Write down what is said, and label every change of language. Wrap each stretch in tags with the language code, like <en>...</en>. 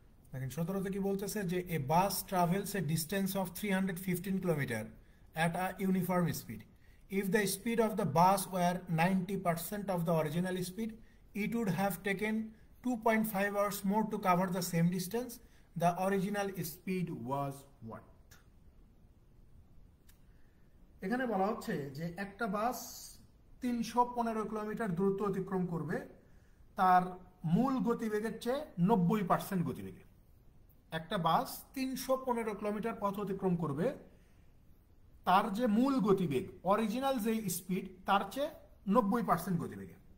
<bn>দেখেন 17তে কি বলতেছে যে</bn> <en>A bus travels a distance of 315 kilometre at a uniform speed. If the speed of the bus were 90% of the original speed, it would have taken 2.5 hours more to cover the same distance. The original speed was what?</en> <bn>এখানে বলা হচ্ছে যে একটা বাস 315 kilometre দ্রুত অতিক্রম করবে তার মূল গতিবেগের চেয়ে 90% গতিবেগে। একটা বাস 315 কিলোমিটার পথ অতিক্রম করবে তার যে মূল গতিবেগ অরিজিনাল যে স্পিড তার চেয়ে 90% গতিবেগে।</bn>